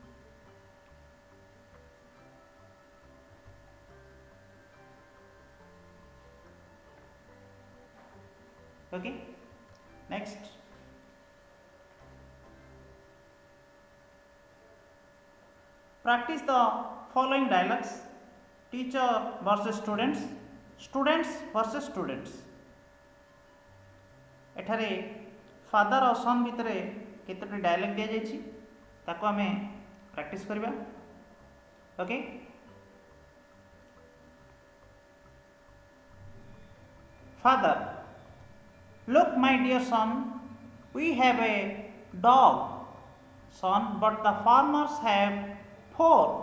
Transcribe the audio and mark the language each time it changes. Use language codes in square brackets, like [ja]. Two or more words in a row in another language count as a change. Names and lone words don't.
[en] Okay, next. Practice the following dialogues. Teacher versus students, students versus students. [or] ଏଠାରେ ଫାଦର ଔର ସନ ଭିତର କେତୋଟି ଡାଏଲଗ ଦିଆ ଯାଉଛି ତାକୁ ଆମେ ପ୍ରାକ୍ଟିସ କରିବା. [en] Okay, father, look my dear son, we have a dog. Son, but the farmers have 4.